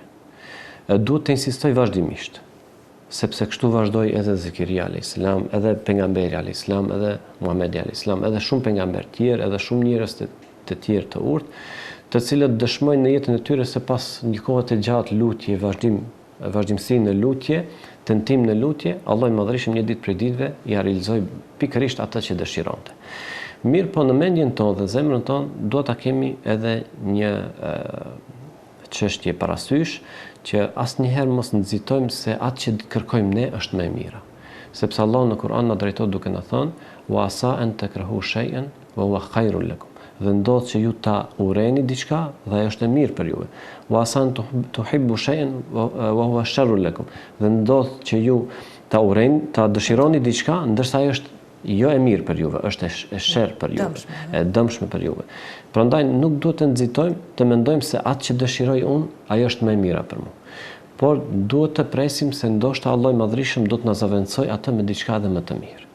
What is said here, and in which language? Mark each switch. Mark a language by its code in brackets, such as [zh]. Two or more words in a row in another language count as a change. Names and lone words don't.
[sq] Duhet të insistojë vazhdimisht, sepse kështu vazhdoi edhe Zekaria [ar] عليه السلام, [sq] edhe pejgamberi [ar] عليه السلام, [sq] edhe Muhamedi [ar] عليه السلام, [sq] edhe shumë pejgamberë tjerë, edhe shumë njerëz të tjerë të urtë, të cilët dëshmojnë në jetën e tyre se pas një kohe të gjatë lutje, vazhdimsi në lutje, tentim në lutje, Allahu i Madhërisëm një ditë prej ditëve ja realizoi pikërisht atë që dëshironte. Mirë, po në mendjen tonë dhe zemrën tonë duhet ta kemi edhe një çështje parasysh që asnjëherë mos nxitojmë se atë që kërkojmë ne është më e mira. Sepse Allahu në Kur'an na drejton duke na thënë [ar] وعسى أن تكرهوا شيئا وهو خير لكم. [sq] Dhe ndodh që ju ta urreni diçka dhe ajo është e mirë për juve. [ar] وعسى أن تحبوا شيئا وهو شر لكم. [sq] Dhe ndodh që ju ta urreni, ta dëshironi diçka ndërsa ajo është jo e mirë për juve, është e sherr për juve, e dëmshme për juve. Prandaj nuk duhet të nxitojmë, të mendojmë se atë që dëshiroj unë, ajo është më e mira për mua. Por duhet të presim se ndoshta Allahu i Madhërisëm do të na zaventsojë atë me diçka edhe më të mirë.